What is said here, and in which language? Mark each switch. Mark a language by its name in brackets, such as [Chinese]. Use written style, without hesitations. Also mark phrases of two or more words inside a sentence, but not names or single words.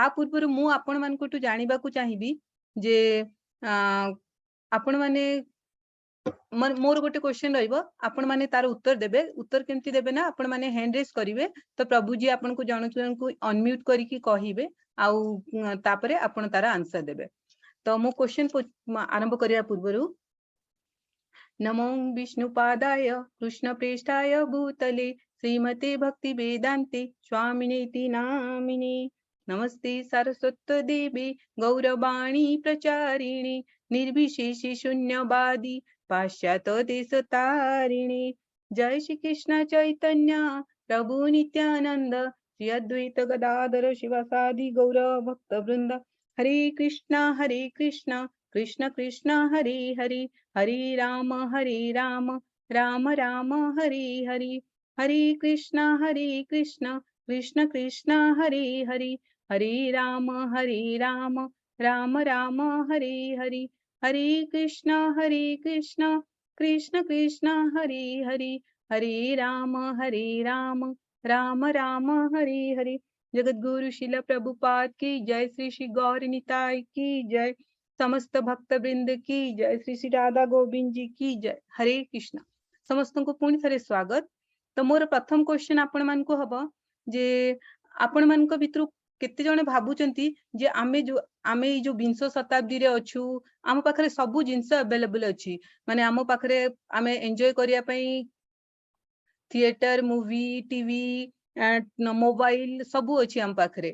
[Odia] ପୂର୍ବରୁ ମୁଁ ଆପଣ ମାନଙ୍କଠୁ ଜାଣିବାକୁ ଚାହିଁବି ଯେ ଆପଣ ମାନେ ମୋର ଗୋଟେ क्वेश्चन ରହିବ ଆପଣ ମାନେ ତାର ଉତ୍ତର ଦେବେ ଉତ୍ତର କେମିତି ଦେବେ ନା ଆପଣ ମାନେ [English] hand raise [Odia] କରିବେ ତ ପ୍ରଭୁଜି ଆପଣଙ୍କୁ ଜଣକୁ ଅନମ୍ୟୁଟ କରିକି କହିବେ ଆଉ ତାପରେ ଆପଣ ତାର ଆନ୍ସର ଦେବେ ତ ମୁଁ क्वेश्चन आरंभ କରିବା ପୂର୍ବରୁ [Sanskrit] नमो विष्णुपादाय कृष्णप्रेष्ठाय भूतले श्रीमते भक्ति वेदान्ते स्वामिनेति नामिने नमस्ते सरस्वती देवी गौरवाणी प्रचारिणे निर्विशेषे शून्यवादी पाश्चात्य देशतारिणे जय श्री कृष्ण चैतन्य प्रभु नित्यानंद श्री अद्वैत गदाधर शिवासादि गौर भक्त वृंद हरे कृष्ण कृष्ण कृष्ण हरे हरे, हरे राम राम राम हरे हरे, हरे कृष्ण कृष्ण कृष्ण हरे हरे, हरे राम राम राम हरे हरे, हरे कृष्ण कृष्ण कृष्ण हरे हरे, हरे राम राम राम हरे हरे। [Hindi] जगत गुरु शिला प्रभुपाद की जय, श्री श्री गौर निताय की जय, समस्त भक्त वृंद की जय, श्री श्री राधा गोविंद जी की जय। [Odia] हरे कृष्ण। ସମସ୍ତଙ୍କୁ ପୁଣି ଥରେ ସ୍ୱାଗତ। ତ ମୋର ପ୍ରଥମ କ୍ୱେଶ୍ଚନ ଆପଣ ମାନଙ୍କୁ ହବ ଯେ ଆପଣ ମାନଙ୍କ ଭିତରୁ କେତେ ଜଣ ଭାବୁଛନ୍ତି ଯେ ଆମେ ଯୋ 20 ଶତାବ୍ଦୀ ରେ ଅଛୁ, ଆମ ପାଖରେ ସବୁ ଜିନିଷ ଆଭେଲେବଲ ଅଛି, ମାନେ ଆମ ପାଖରେ ଆମେ ଏନ୍ଜୟ କରିବା ପାଇଁ [English] theatre, movie, TV, mobile [Odia] ସବୁ ଅଛି ଆମ ପାଖରେ।